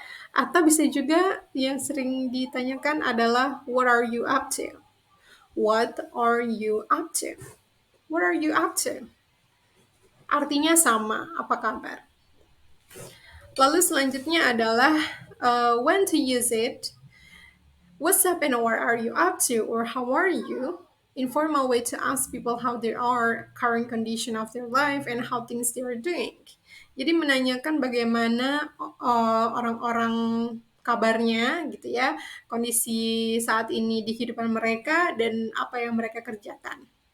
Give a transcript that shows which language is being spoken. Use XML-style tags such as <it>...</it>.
<id>Atau bisa juga yang sering ditanyakan adalah</id> <en>what are you up to? What are you up to? What are you up to?</en> <id>Artinya sama, apa kabar? Lalu selanjutnya adalah</id> <en>when to use it. What's up and what are you up to or how are you? Informal way to ask people how they are, current condition of their life and how things they are doing.</en> <id>Jadi menanyakan bagaimana orang-orang kabarnya gitu ya, kondisi saat ini di kehidupan mereka dan apa yang mereka kerjakan.</id>